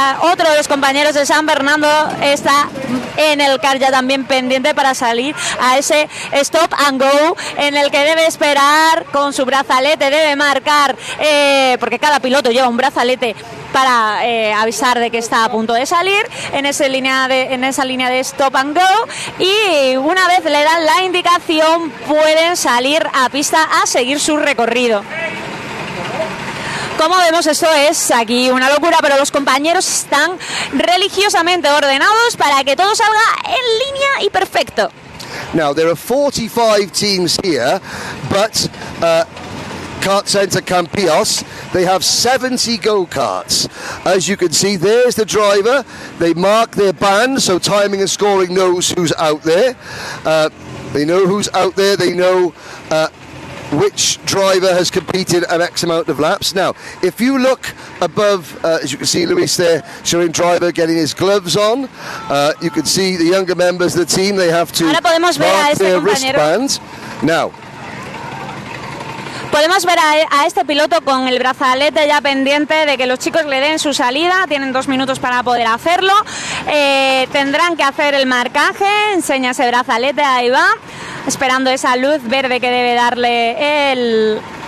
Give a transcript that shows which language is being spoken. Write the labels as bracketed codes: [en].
[es] Otro de los compañeros de San Fernando está en el kart ya también pendiente para salir a ese stop and go, en el que debe esperar con su brazalete, debe marcar, porque cada piloto lleva un brazalete para avisar de que está a punto de salir en esa línea de stop and go, y una vez le dan la indicación pueden salir a pista a seguir su recorrido. Como vemos, esto es aquí una locura, pero los compañeros están religiosamente ordenados para que todo salga en línea y perfecto. [en] Now, there are 45 teams here, but KartCenter Campillos, they have 70 go-karts. As you can see, there's the driver. They mark their band, so timing and scoring knows who's out there. They know who's out there. They know which driver has competed an X amount of laps. Now, if you look above, as you can see Luis there showing driver getting his gloves on, you can see the younger members of the team, they have to mark their wristbands. Now, [es] podemos ver a este piloto con el brazalete ya pendiente de que los chicos le den su salida. Tienen 2 minutos para poder hacerlo. Tendrán que hacer el marcaje. Enseña ese brazalete, ahí va, esperando esa luz verde que debe darle él.